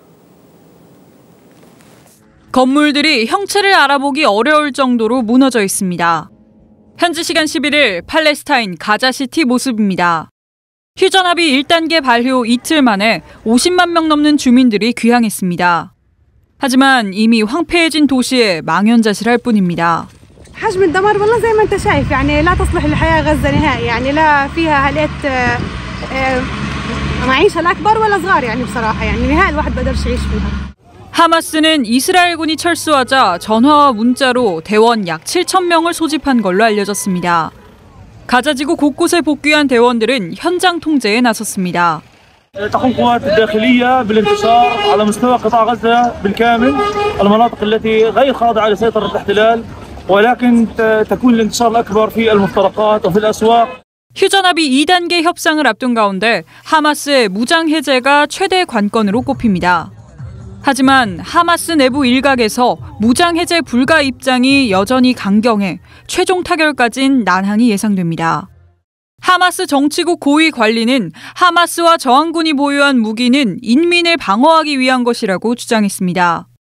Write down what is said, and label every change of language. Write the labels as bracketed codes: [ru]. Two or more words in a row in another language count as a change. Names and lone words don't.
[ko] 건물들이 형체를 알아보기 어려울 정도로 무너져 있습니다. 현지 시간 11일 팔레스타인 가자시티 모습입니다. 휴전 합의 1단계 발효 이틀 만에 50만 명 넘는 주민들이 귀향했습니다. 하지만 이미 황폐해진 도시에 망연자실할 뿐입니다. [ar] حجم الدمار والله زي ما انت شايف يعني لا تصلح للحياة غزة نهائي يعني لا فيها هالقد معيشة لا كبار ولا صغار يعني بصراحة يعني نهائي الواحد بقدرش يعيش فيها. [ko] 하마스는 이스라엘군이 철수하자 전화와 문자로 대원 약 7천 명을 소집한 걸로 알려졌습니다. 가자지구 곳곳에 복귀한 대원들은 현장 통제에 나섰습니다. [ar] تقوم القوات الداخلية بالانتصار على مستوى قطاع غزة بالكامل المناطق التي غير خاضعة لسيطرة الاحتلال ولكن تكون الانتصار الأكبر في المفترقات وفي الأسواق. [ko] 휴전 합의 2단계 협상을 앞둔 가운데 하마스의 무장 해제가 최대 관건으로 꼽힙니다. 하지만 하마스 내부 일각에서 무장 해제 불가 입장이 여전히 강경해 최종 타결까진 난항이 예상됩니다. 하마스 정치국 고위 관리는 하마스와 저항군이 보유한 무기는 인민을 방어하기 위한 것이라고 주장했습니다.